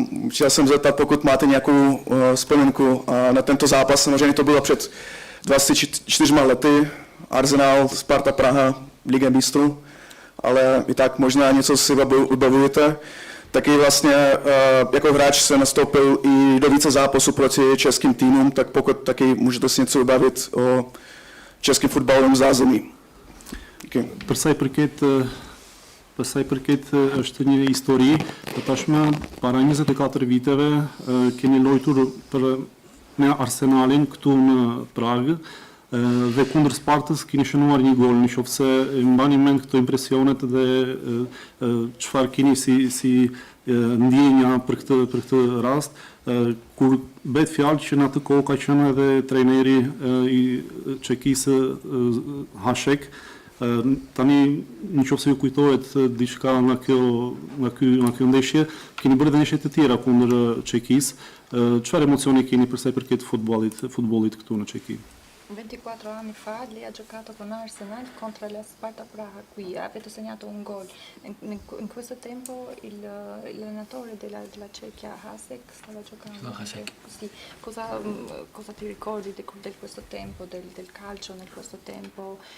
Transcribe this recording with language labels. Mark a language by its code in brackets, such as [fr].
[cs] Chtěl jsem zeptat, pokud máte nějakou vzpomínku na tento zápas, samozřejmě to bylo před 24 lety, Arsenal, Sparta Praha, Liga mistrů, ale i tak možná něco si vybavujete. Taky vlastně jako hráč se nastoupil i do více zápasů proti českým týmům, tak pokud taky můžete si něco vybavit o českém fotbalovém zázemí. [sq] Për sa i përket është një histori, tashmë para 24 viteve kemi lojtur me Arsenalin këtu në Prag dhe kundër Spartës keni shënuar një gol, nëse e mbani mend këto impresionet dhe çfarë keni si ndjenja për këtë rast, kur bëhet fjalë që në atë kohë ka qenë edhe trajneri i Çekisë Hashek. Tani nëse ju kujtohet diçka nga kjo ndeshje, keni bërë edhe ndeshje të tjera kundër Çekisë. Çfarë emocioni keni për sa i përket futbollit këtu në Çeki? [it] 24 anni fa lei ha giocato con Arsenal contro la Sparta Praha qui, avete segnato un gol. In questo tempo l'allenatore della Cecchia, Hasek, stava giocando. Sì. Cosa ti ricordi di questo tempo, del calcio nel questo tempo?